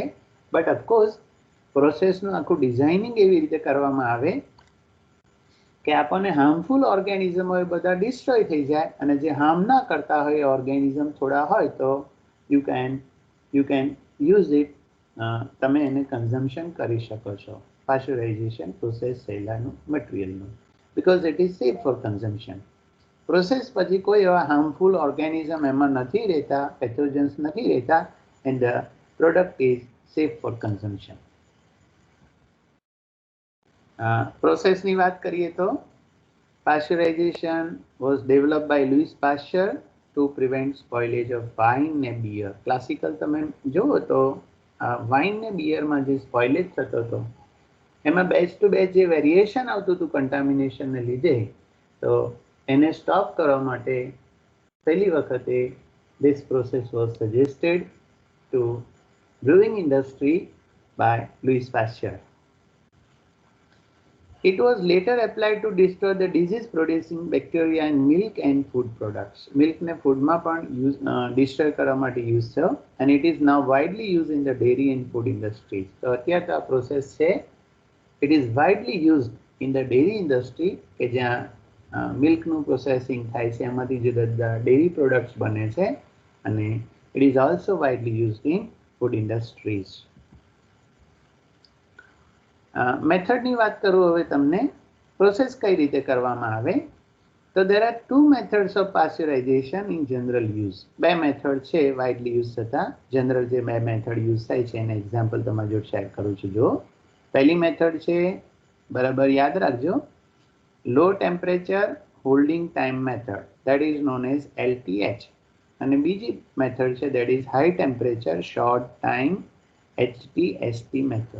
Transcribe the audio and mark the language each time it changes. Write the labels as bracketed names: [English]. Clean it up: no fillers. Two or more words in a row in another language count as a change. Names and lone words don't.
[Gujarati] બટ ઓફકોર્સ પ્રોસેસનું આખું ડિઝાઇનિંગ એવી રીતે કરવામાં આવે કે આપણને [English] harmful organism [Gujarati] હોય બધા ડિસ્ટ્રોય થઈ જાય, અને જે હાર્મ ના કરતા હોય ઓર્ગેનિઝમ થોડા હોય તો [English] you can use it, [Gujarati] તમે એને કન્ઝમ્પશન કરી શકો છો [English] pasteurization process [Gujarati] થયેલાનું મટીરિયલનું, [English] because it is safe for consumption. [Gujarati] પ્રોસેસ પછી કોઈ એવા [English] harmful organism [Gujarati] એમાં નથી રહેતા, પેથોજન્સ નથી રહેતા, [English] and the product is safe for consumption. [Gujarati] પ્રોસેસની વાત કરીએ તો [English] pasteurization was developed by Louis Pasteur to prevent spoilage of wine ને beer. [Gujarati] ક્લાસિકલ તમે જુઓ તો વાઇન ને બિયરમાં જે સ્પોઇલેજ થતો હતો એમાં [English] batch to batch [Gujarati] જે વેરિએશન આવતું હતું કન્ટામિનેશનને લીધે, તો એને સ્ટોપ કરવા માટે પહેલી વખતે [English] this process was suggested to brewing industry by Louis Pasteur. It was later applied to destroy the disease-producing bacteria in milk and food products. [Gujarati] મિલ્ક ને ફૂડ માં પણ destroy કરવા માટે use થયો, [English] and it is now widely used in the dairy and food industries. [Gujarati] તો અત્યારે આ process છે, [English] it is widely used in the dairy industry [Gujarati] કે જ્યાં milk નું processing થાય છે, એમાંથી જે dairy products બને છે, અને [English] it is also widely used in food industries. [Gujarati] મેથડની વાત કરું હવે તમને, પ્રોસેસ કઈ રીતે કરવામાં આવે, તો [English] there are two methods of pasteurization in general use. [Gujarati] બે મેથડ છે [English] widely use [Gujarati] થતા, જનરલ જે બે મેથડ યુઝ થાય છે એના એક્ઝામ્પલ તમારી જોડે શેર કરું છું. જો પહેલી મેથડ છે, બરાબર યાદ રાખજો, [English] low temperature holding time method, that is known as LTH. [Gujarati] અને બીજી મેથડ છે [English] that is high temperature short time HTST method.